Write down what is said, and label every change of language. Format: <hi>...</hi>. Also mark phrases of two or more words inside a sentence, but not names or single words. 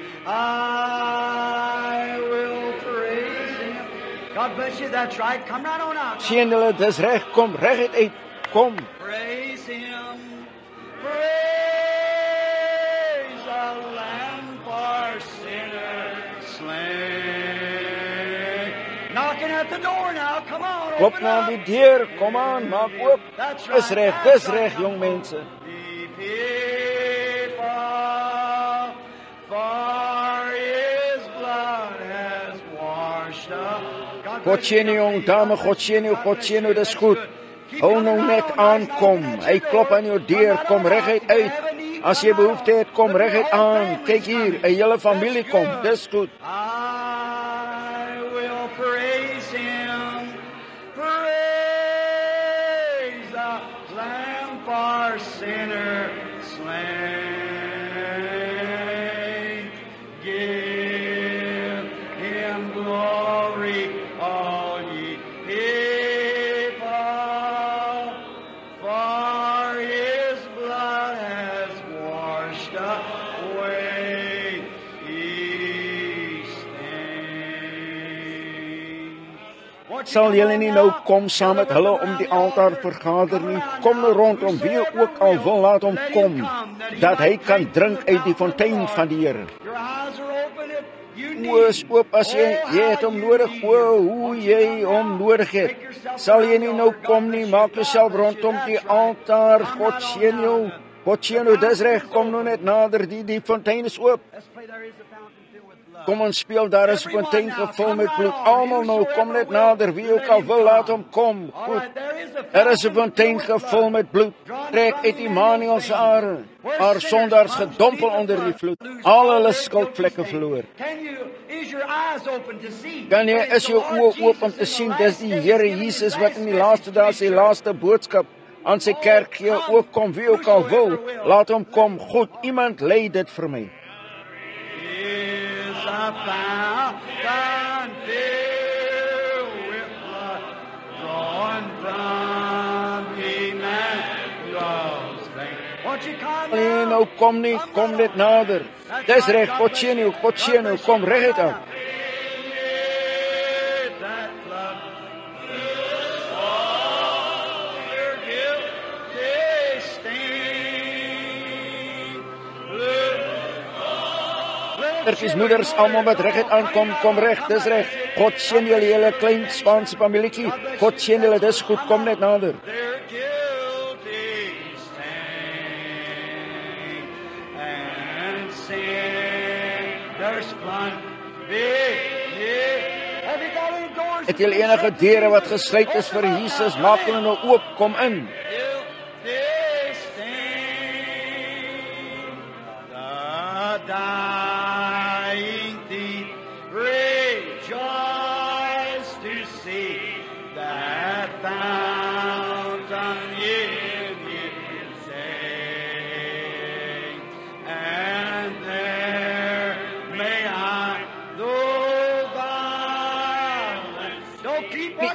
<en>I will praise Him. God bless you. That's right. Come right on out.</en> <af>Sien hulle, dis reg, kom reguit uit. Kom.</af> <en>Praise Him. Praise the Lamb for sinners slain. Knocking at the door now. Come on.</en> <af>Klop</af> <en>Open</en> <af>na</af> <en>up.</en> <af>die deur. Kom aan, maak oop.</af> <en>That's</en> <af>Dis</af> <en>right.</en> <af>reg, jong mense.</af> <en>The people, for His blood has washed up.</en> <af>God seën jou, jong dame, God seën jou, dis goed. Hou nou net aankom. Hy klop aan jou deur, kom reguit uit. As jy behoefte het, kom reguit aan. Kyk hier, 'n hele familie kom. Dis goed.</af> <en>I will praise Him. Praise the Lamb for sinner slain. Give Him glory, all ye people, for His blood has washed away each stain.</en> <af>Sal julle nie nou kom saam met hulle om die altaar vergader nie? Kom nou rondom, wie ook al wil, laat hom kom, dat hy kan drink uit die fontein van die Here.</af> <en>Your eyes are open if you need.</en> <af>O, is oop as jy het hom nodig, hoe jy hom nodig het. Sal jy nie nou kom nie, maak jouself rondom die altaar. God seën jou. God seën jou, dis reg, kom nou net nader, die fontein is oop.</af> <en>Let's play There Is a Fountain Filled with Blood.</en> <af>Kom ons speel, daar is 'n fontein gevul met bloed. Almal nou, kom net nader, wie ook al wil, laat hom kom.</af> <en>All</en> <af>Goed.</af> <en>right, there is a</en> <af>Er is 'n</af> <en>fountain</en> <af>fontein</af> <en>filled with</en> <af>gevul</af> <en>blood.</en> <af>met bloed. Trek uit Immanuel se are. Haar sondaars gedompel onder die vloed. Al hulle skuldvlekke verloor.</af> <en>Is your eyes open to see?</en> <af>Kan jy is jou oë oop om te sien, dis die Here Jesus wat in die laaste dae sy laaste boodskap aan sy kerk gee. Ook kom wie ook al wil, laat hom kom. Goed, iemand lei dit vir my.</af> <en>Is a fountain filled with blood, drawn from Emmanuel's vein. Won't you come</en> <af>Nee,</af> <en>now?</en> <af>nou kom nie, kom net nader. Dis reg, God seën jou, kom reguit aan.</af> <en>That blood, all your guilty stain.</en> <af>Terkies moeders, almal wat reguit aankom, kom reg, dis reg. God seën julle hele klein Spaanse familietjie. God seën julle, dis goed, kom net nader.</af> <en>Their guilty stain and sinners plunge. Have you got any doors?</en> <af>Het julle enige deure wat gesluit is vir Jesus, maak hulle nou oop, kom in.</af> <en>Guilty stain. The dying thief rejoice to see that fountain in his saying, and there may I, though violent, don't keep on</en>